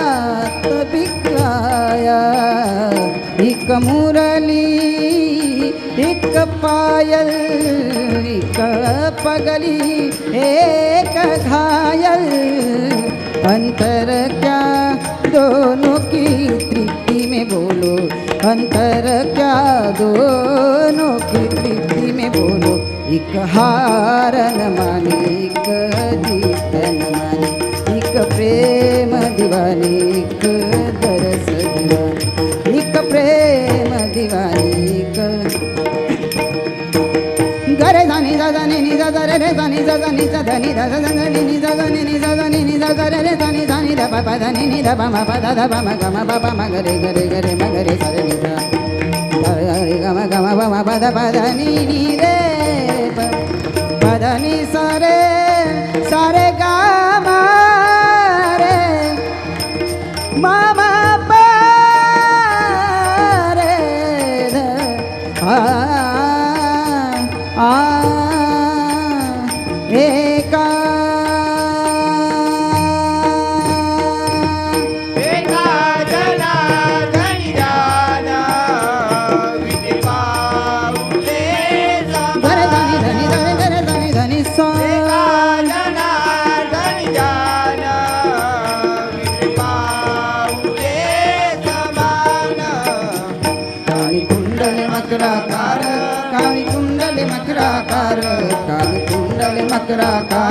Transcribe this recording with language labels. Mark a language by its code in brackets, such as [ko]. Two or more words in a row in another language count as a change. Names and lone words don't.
[hi] बिकाया एक मुरली एक पायल एक पगली एक घायल अंतर क्या दोनों की तृप्ति में बोलो अंतर क्या दोनों की तृप्ति में बोलो एक हार न माने एक जीत न माने एक प्रेम दीवानी एक दरस दीवानी एक प्रेम दीवानी एक गरे जानी जा नि जा रे रे जानी जा नि जा धनी दा जा नि जा नि जा गरे रे जानी जानी दा पा दा नि दा मा पा दा मा ग मा पा मा गरे गरे गरे मा गरे सा रे नि जा रे ग मा पा दा नि रे पा दा नि सा रे गा मा रे मा मा पा रे एका [mr] एका जना धनी जाना विधी पाऊले धरे धनी धनी धरे धरे धनी धनी सा एका जना धनी जाना विधी पाऊले समान काळी कुंडले मकराकार काळी कुंडले मकराकार काळी कुंडले मकराकार